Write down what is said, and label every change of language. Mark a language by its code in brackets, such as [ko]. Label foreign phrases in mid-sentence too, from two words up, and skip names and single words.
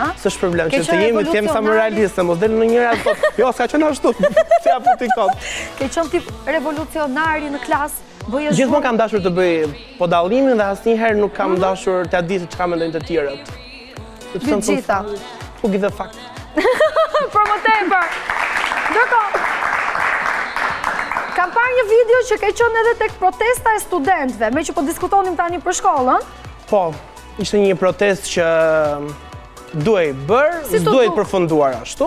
[sq] S'është problem që të jemi sa më realiste, mos del në njëra thotë, jo, s'ka qenë ashtu. Si apo ti kot. Ke qenë tip revolucionari në klasë. Gjithmonë kam dashur të bëj po dallimin dhe asnjëherë nuk kam dashur t'ia di se çka mendojnë të tjerët. Të gjitha. [en] Who give a fuck? [sq] Për më tepër. Ndërkohë, kam parë një video që ke qenë edhe tek protesta e studentëve, me që po diskutonim tani për shkollën. Po, ishte një protest që duhej bërë, duhej përfunduar ashtu.